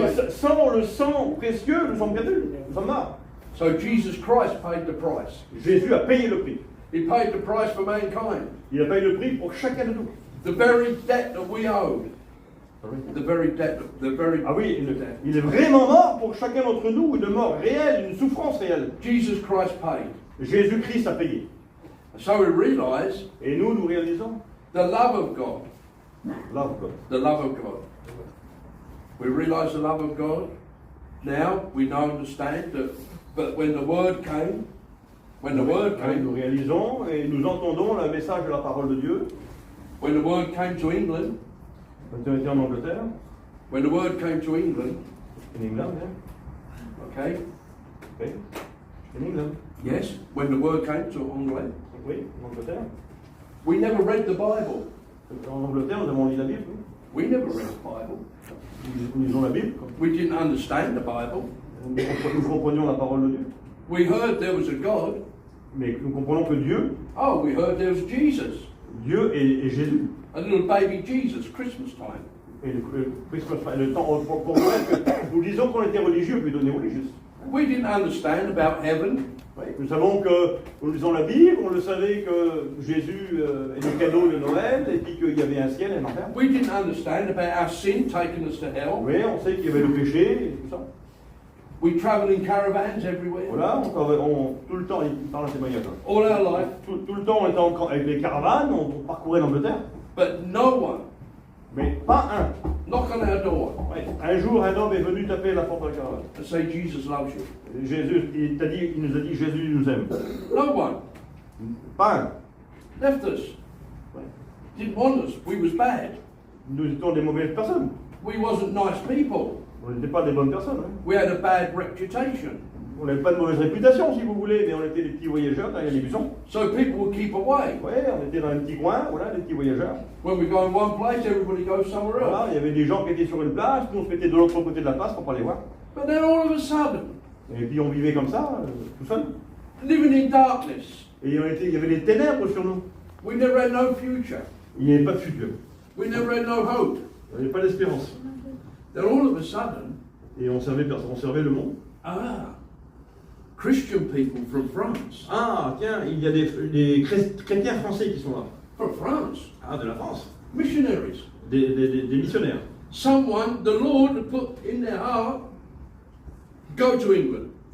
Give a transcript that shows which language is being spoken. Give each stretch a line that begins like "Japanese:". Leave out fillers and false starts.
French: sans le sang précieux, nous sommes perdus, nous sommes morts.
English: So Jesus Christ paid the price.
French: Jésus a payé le prix.
English: He paid the price for mankind.
French: Il a payé le prix pour chacun de nous.
English: The very debt that we owed. The very debt, the very
French: Ah oui, il est vraiment mort pour chacun d'entre nous, une mort réelle, une souffrance réelle.
English: Jesus Christ paid.
French: Jésus-Christ a payé.
English: So we realize
French: Et nous réalisons
English: the love of God. love God. The love of God. We realize the love of God. Now we now understand that, but when the word came,
French: Nous réalisons et nous entendons le message de la parole de Dieu.
English: when the word came to England,
French: Quand on était en Angleterre,
English: when the word came to England, in England, hein? okay, Oui, in England. yes, when the word came to England,
French: Oui, en Angleterre.
English: we never read the Bible.
French: En Angleterre, nous avons lu la Bible.
English: We never read the Bible.
French: Nous lisons la Bible.
English: We didn't understand the Bible.
French: Nous comprenions la parole de Dieu.
English: We heard there was a God.
French: Mais nous comprenons que Dieu,
English: Oh, we heard there was Jesus.
French: Dieu est Jésus.
English: A little baby Jesus, Christmas time.
French: Et le temps pour Noël, nous disons qu'on était religieux, puis donné religieux.
English: We didn't understand about heaven.
French: Oui, nous savons que, nous lisons la Bible, on le savait que Jésus est le cadeau de Noël, et puis qu'il y avait un ciel et un enfer.
English: We didn't understand about our sin taking us to hell.
French: Oui, on sait qu'il y avait le péché et tout ça.
English: We travel in caravans everywhere.
French: Voilà, tout le temps, il parle à témoignage.
English: All our life.
French: Tout le temps, on était avec les caravanes, on parcourait l'Angleterre.
English: But no one
French: Mais pas un.
English: knock on our door
French: Ouais. Un jour, un homme est venu taper à la porte de la caravane.
English: and say Jesus loves you.
French: Jésus, il nous a dit, Jésus nous aime.
English: No one
French: Pas un.
English: left us.
French: Ouais.
English: Didn't want us. We was bad.
French: Nous étions des mauvaises personnes.
English: We wasn't nice people.
French: On n'était pas des bonnes personnes. Hein.
English: We had a bad reputation.
French: On n'avait pas de mauvaise réputation, si vous voulez, mais on était des petits voyageurs derrière les buissons.
English: So people would keep away.
French: Ouais, on était dans un petit coin, voilà, des petits voyageurs.
English: When we go in one place, everybody goes somewhere
French: Voilà,
English: else.
French: il y avait des gens qui étaient sur une place, nous on se mettait de l'autre côté de la place pour pas les voir.
English: But then all of a sudden,
French: Et puis on vivait comme ça, tout seul.
English: living in darkness,
French: Et il y avait des ténèbres sur nous.
English: we never had no future.
French: Il n'y avait pas de futur.
English: We never had no hope.
French: Il n'y avait pas d'espérance.
English: Then all of a sudden,
French: Et on servait le monde.
English: Christian people from France.
French: Ah, tiens, il y a des chrétiens français qui sont là.
English: From France.
French: Ah, de la France.
English: Missionaries.
French: Des missionnaires.
English: someone, the Lord, had put in their heart, go to England.